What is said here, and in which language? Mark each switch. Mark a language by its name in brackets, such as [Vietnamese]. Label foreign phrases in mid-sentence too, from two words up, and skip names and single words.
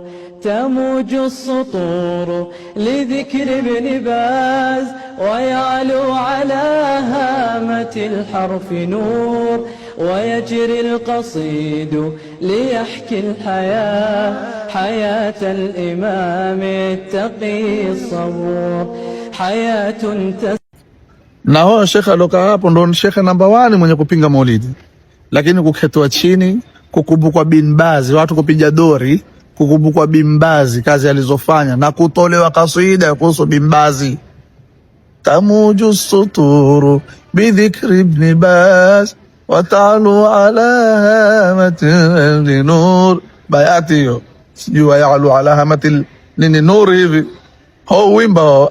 [Arabic] تموج السطور لذكر ابن باز ويعلو على هامة الحرف نور ويجري القصيد ليحكي الحياة حياة الإمام التقي الصبور. حياة [Swahili] na huyo shekhe aloka hapo ndo shekhe namba 1 mwenye kupinga maulidi. Lakini kuketwa chini, kukumbukwa Bin Baz, watu kupiga dori, kukumbukwa Bin Baz kazi alizofanya na kutolewa kaswida kuhusu Bin Baz. [Arabic] تموج السطور بذكر ابن باز ويعلو على هامة نور, [Swahili] bayati hiyo sijui [Arabic] يعلو على هامة [Swahili] nini nur hivi ho wimbo.